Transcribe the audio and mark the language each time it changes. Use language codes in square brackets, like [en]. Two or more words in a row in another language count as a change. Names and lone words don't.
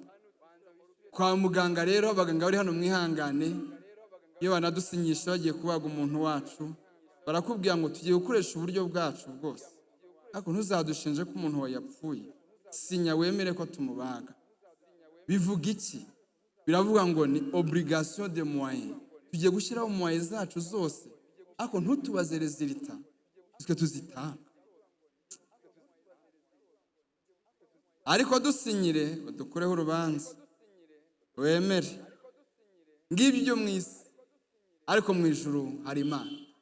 [rw] Kwa muganga rero, abaganga bari hano mwihangane, iyo banadusinyisha bagiye kubaga umuntu wacu, barakubwira ngo tugiye gukoresha uburyo bwacu bwose, ariko ntuzadushinje ko umuntu wawe yapfuye, sinya wemere ko tumubaga. Bivuga iki? Biravuga ngo ni [fr] obligation de moyen. [rw] Tugiye gushyiraho moyen zacu zose, ariko ntutubaze resulta, twe tuzitanga. Ariko dusinyire, dukoreho urubanza, wemere. Ngibyo mwisi, ariko mu ijuru hari Imana.